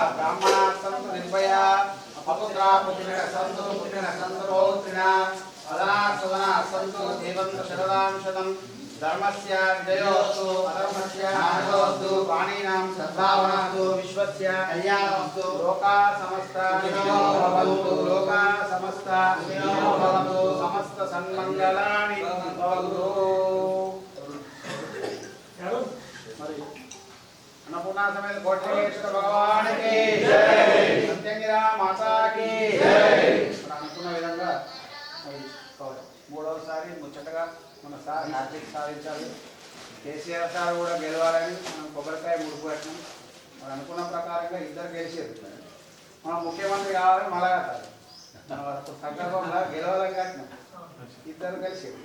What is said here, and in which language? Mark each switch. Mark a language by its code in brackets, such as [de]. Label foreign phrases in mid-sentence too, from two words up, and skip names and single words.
[sa] ब्राह्मणाः सन्तु निर्भया अपुत्राः पुत्रिणः सन्तु पौत्रिणः अदनाः सुदनाः सन्तु जीवन्तु शरदां शतम् धर्मस्य विजयोस्तु अधर्मस्य नाशोस्तु पाणिनां सद्भावनास्तु विश्वस्य कल्याणोस्तु लोकाः समस्ताः सुखिनो भवन्तु लोकाः समस्ताः सुखिनो भवन्तु समस्त सन्मङ्गलानि भवन्तु [hi] अन्नपूर्णा समेत कोटिलिंगेश्वर भगवान की जय, सत्यंगिरा माता की जय। [te] అనుకున్న విధంగా మూడవసారి ముచ్చటగా మన సార్ హ్యాట్రిక్ సాధించాలి. కేసీఆర్ సార్ కూడా గెలవాలని మనం కొబ్బరికాయ ముడుపు పెట్టినాం. మనం అనుకున్న ప్రకారంగా ఇద్దరు గెలిచేది. మనం ముఖ్యమంత్రి కావాలని మళ్ళా కట్టాలి. సంకల్పంగా గెలవాలని కట్టినాం, ఇద్దరు కలిసేది.